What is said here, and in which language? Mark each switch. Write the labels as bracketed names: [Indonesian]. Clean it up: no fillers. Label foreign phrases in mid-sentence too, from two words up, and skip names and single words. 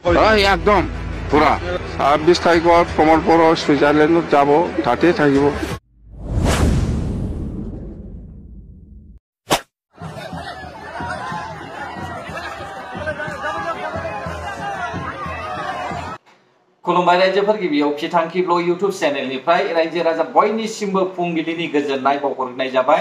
[Assamese] একদম পুরা ২৬ তারিখত ভ্ৰমণ পৰ ছুইজাৰলেণ্ডত যাব, তাতে থাকিব। [Bodo] खुलुमबाय रायजोफोर, गिबियाव फिथांखि ब्लग इउटुब चेनेलनिफ्राय रायजो राजा बयनिसिमबो फुंबिलिनि गोजोननाय बावहरनाय जाबाय।